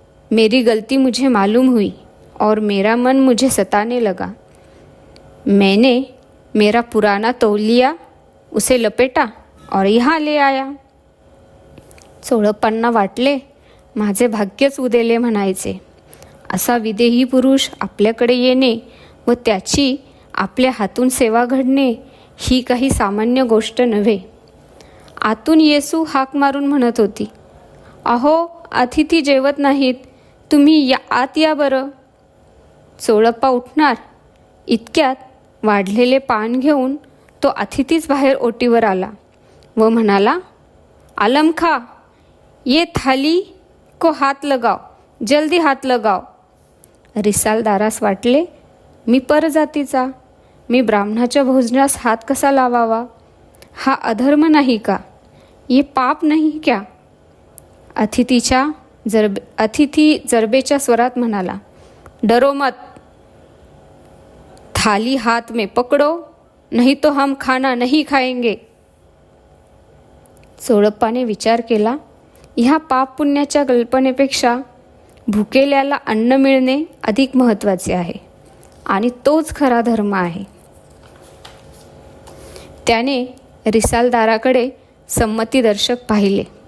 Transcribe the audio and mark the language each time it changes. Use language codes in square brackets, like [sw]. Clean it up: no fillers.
[hi] मेरी गलती मुझे मालूम हुई और मेरा मन मुझे सताने लगा. मैंने मेरा पुराना तौलिया उसे लपेटा और यहाँ ले आया. [mr] चोळप्पांना वाटले, माझे भाग्यच उदेले म्हणायचे. असा विदेही पुरुष आपल्याकडे येणे व त्याची आपल्या हातून सेवा घडणे ही काही सामान्य गोष्ट नव्हे. आतून येसू हाक मारून म्हणत होती, अहो, अतिथी जेवत नाहीत, तुम्ही आत या बरं. चोळप्पा उठणार इतक्यात वाढलेले पान घेऊन तो अतिथीच बाहेर ओटीवर आला व म्हणाला, आलम खा, [hi] ये थाली को हात लगाव, [mr] जल्दी हात लगाव. रिसालदारास वाटले, मी परजातीचा, मी ब्राह्मणाच्या भोजनास हात कसा लावावा? हा अधर्म नाही का? [hi] ये पाप नाही क्या? [mr] अतिथी जरबेच्या स्वरात म्हणाला, [hi] डरो मत, थाली हाथ में पकड़ो, नहीं तो हम खाना नहीं खाएंगे. [mr] चोळप्पाने विचार केला, ह्या पाप पुण्याच्या कल्पनेपेक्षा भुकेल्याला अन्न मिळणे अधिक महत्त्वाचे आहे आणि तोच खरा धर्म आहे. त्याने रिसालदाराकडे संमतीदर्शक पाहिले.